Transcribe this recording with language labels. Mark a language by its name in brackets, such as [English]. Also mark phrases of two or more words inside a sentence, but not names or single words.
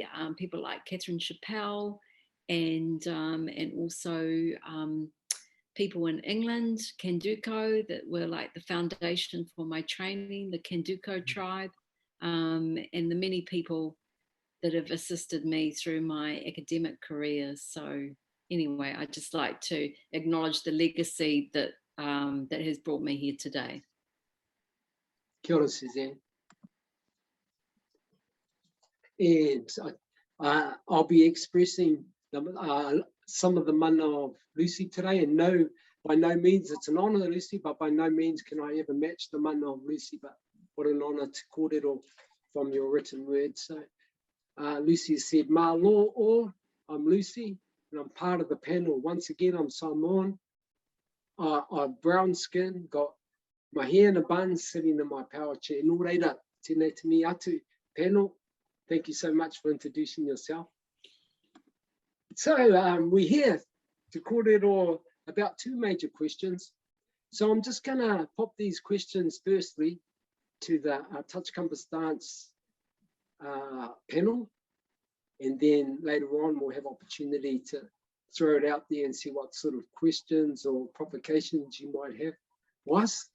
[English] People like Catherine Chappell and also people in England, Kanduko, that were like the foundation for my training, the Kanduko tribe, and the many people that have assisted me through my academic career. So anyway, I just like to acknowledge the legacy that that has brought me here today. [Māori] Kia ora, [English] Suzanne. And I'll be expressing some of the mana of Lusi today, and no, by no means it's an honour, Lusi, but by no means can I ever match the mana of Lusi, but what an honour to kōrero from your written words. So Lusi said, [Samoan] "Ma lo o, [English] I'm Lusi, and I'm part of the panel. Once again, I'm Samoan. I've brown skin, got my hair in a bun, sitting in my power chair. [Māori] Nō reira, tēnei te mi atu panel. [English] Thank you so much for introducing yourself." So we're here to kōrero about two major questions. So I'm just going to pop these questions firstly to the Touch Compass Dance panel, and then later on we'll have opportunity to throw it out there and see what sort of questions or provocations you might have for us.